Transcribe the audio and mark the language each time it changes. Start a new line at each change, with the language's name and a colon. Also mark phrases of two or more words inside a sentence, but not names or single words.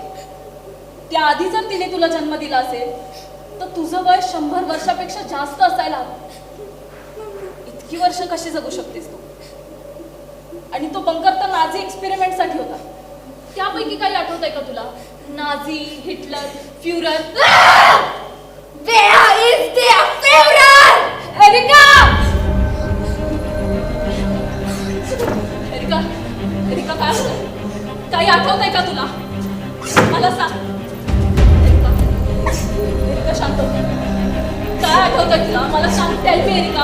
Marathi: त्याआधी जर तिने तुला जन्म दिला असेल तर तुझं वय 100 वर्षापेक्षा जास्त असायला हवं. इतकी वर्ष कशी जगू शकतेस तू? आणि तो बंकर तर नाझी एक्सपेरिमेंटसाठी होता. त्यापैकी काही आठवतंय का तुला? नाझी, हिटलर, फ्युरर.
German: Wer ist der Führer?
Marathi: एरिका! एरिका, एरिका काय होतंय? काही आठवतंय का तुला? मला सांग. एरिका, एरिका शांत हो. काय आठवतंय तुला? मला सांग.
English: tell me
Marathi: एरिका.